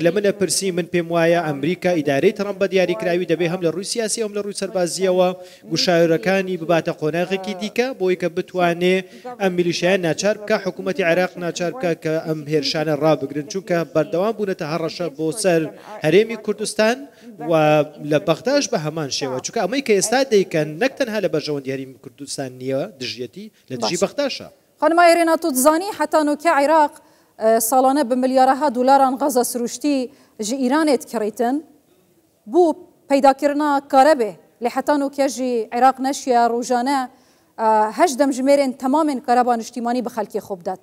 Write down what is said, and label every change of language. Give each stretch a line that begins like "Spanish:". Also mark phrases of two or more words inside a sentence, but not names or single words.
Central Kurdish: لە منە پرسی من پێم وایە ئەمریکا ئیدارەی ترامپ بە دیاریکراوی دەبێ هەم لە ڕووی سیاسی هەم لە ڕووی سەربازیەوە گوشارەکانی بباتە قۆناغێکی دیکە بۆی کە بتوانێ ئەم میلیشیان ناچار بکە حکوومەتی عێراق ناچار بکە کە ئەم هێرشانە ڕابگرن چونکە بەردەوام بوونەتە هەڕەشە بۆ سەر هەرێمی کوردستان و لە بەغداش بە هەمان شێوە چونکە ئەمەی کە ئێستا دەیکەن نەک تەنها لە بەرژەوەندی هەرێمی کوردستان نییە دژیەتی لە دژی بەغداشە.
Kurdish: خانما Êrêna tu dizanî heta nûkê Iraq salane bi milyareha dolaran gaza siruştî ji Îranê dikirîtin bû peydakirina karebê lê heta nûkê jî Iraq neşiya rojane heş demjimêrên temamên kareba niştîmanî bi xelkê xwe bidet.